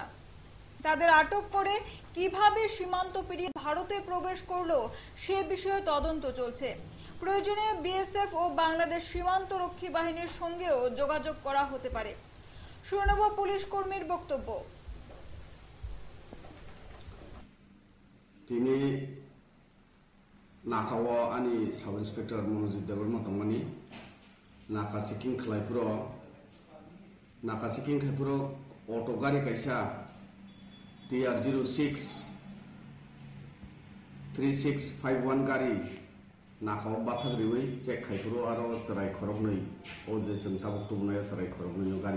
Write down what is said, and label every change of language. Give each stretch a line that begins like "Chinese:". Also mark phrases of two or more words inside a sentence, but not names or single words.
Bangla: তাদের আটক করে কিভাবে সীমান্ত পেরিয়ে ভারতে প্রবেশ করলো সে বিষয়ে তদন্ত চলছে। প্রয়োজনে বিএসএফ ও বাংলাদেশ সীমান্ত রক্ষী বাহিনীর সঙ্গেও যোগাযোগ করা হতে পারে। শুনে নেব পুলিশ কর্মীর বক্তব্য।
Kok Borok: তিনি नाकावा आनी
English: sub inspector
Kok Borok: मनोजित देवबर्मा तंगमानी नाका चेकिं खालायफोराव अटो गाड़ी कायसा TR06 3651 गाड़ी नाकाव बाथाग्रिवै चेक खायफोराव आरो चराय खरगनै ओजे जों ताबुक तुबनाय चराय खरगनै गाड़ी